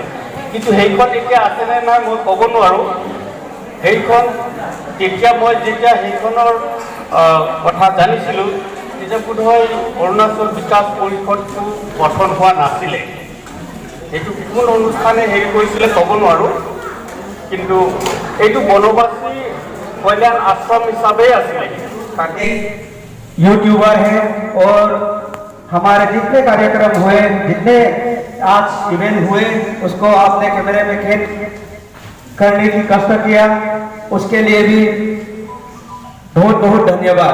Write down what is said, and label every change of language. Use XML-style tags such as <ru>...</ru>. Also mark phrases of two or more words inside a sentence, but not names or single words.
<as>কিন্তু সেইখন এতিয়া আছেনে নাই মই ক'ব নোৱাৰোঁ। সেইখন তেতিয়া মই যেতিয়া সেইখনৰ কথা জানিছিলোঁ তেতিয়া বোধহয় অৰুণাচল বিকাশ পৰিষদটো গঠন হোৱা নাছিলে। এইটো কোন অনুষ্ঠানে হেৰি কৰিছিলে ক'ব নোৱাৰোঁ, কিন্তু এইটো বনবাসী কল্যাণ আশ্ৰম হিচাপে আছিলে।</as> <hi>यूट्यूबर हैं और हमारे जितने कार्यक्रम हुए, जितने आज इवेंट हुए, उसको आपने कैमरे में कैद करने की कष्ट किया, उसके लिए भी बहुत बहुत धन्यवाद।</hi>